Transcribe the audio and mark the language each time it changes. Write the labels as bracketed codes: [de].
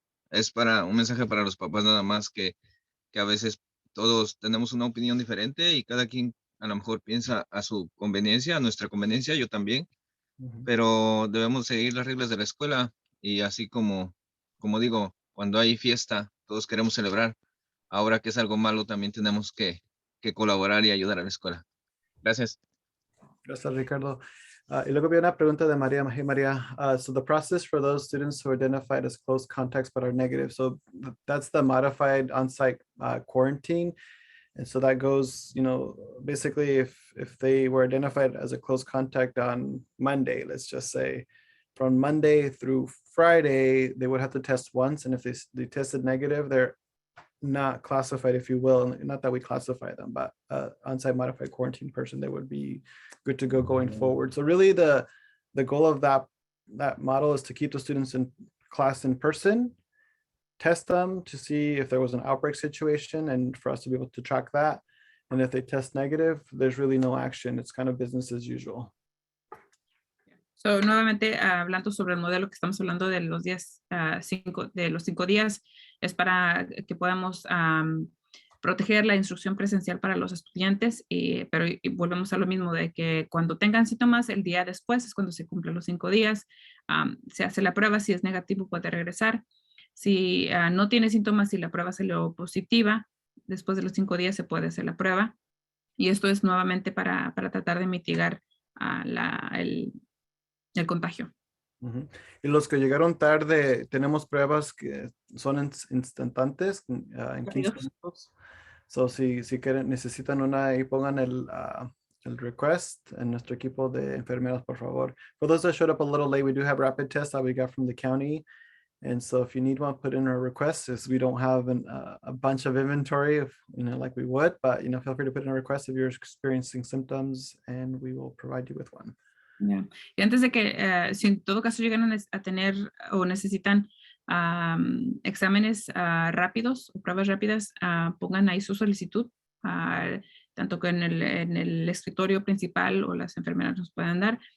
[es] Es para un mensaje para los papás nada más que a veces todos tenemos una opinión diferente y cada quien a lo mejor piensa a su conveniencia, a nuestra conveniencia, yo también, pero debemos seguir las reglas de la escuela y así como digo, cuando hay fiesta, todos queremos celebrar. Ahora que es algo malo, también tenemos que colaborar y ayudar a la escuela. Gracias. Gracias, Ricardo. Y luego vi una pregunta de María. [en] María, so the process for those students who are identified as close contacts but are negative. So that's the modified on-site quarantine. And so that goes, basically if they were identified as a close contact on Monday, let's just say, from Monday through Friday, they would have to test once. And if they tested negative, they're not classified, if you will, not that we classify them, but on-site modified quarantine person, they would be good to go going forward. So really the goal of that model is to keep the students in class in person, test them to see if there was an outbreak situation and for us to be able to track that. And if they test negative, there's really no action. It's kind of business as usual. [es] So, nuevamente, hablando sobre el modelo que estamos hablando de los días, de los 5 días, es para que podamos proteger la instrucción presencial para los estudiantes, pero volvemos a lo mismo de que cuando tengan síntomas, el día después es cuando se cumplen los 5 días, se hace la prueba, si es negativo puede regresar. Si no tiene síntomas y la prueba salió positiva, después de los 5 días se puede hacer la prueba. Y esto es nuevamente para tratar de mitigar el contagio. Y los que llegaron tarde, tenemos pruebas que son instantáneas en 15 minutos. [en] So, [es] si necesitan una, ahí pongan el request en nuestro equipo de enfermeras, por favor. [en] For those that showed up a little late, we do have rapid tests that we got from the county. And so if you need one, put in a request, as we don't have a bunch of inventory of, like we would, but, feel free to put in a request if you're experiencing symptoms and we will provide you with one. Yeah. [es] Y antes de que, si en todo caso llegan a tener o necesitan exámenes rápidos o pruebas rápidas, pongan ahí su solicitud, tanto que en el escritorio principal o las enfermeras nos puedan dar.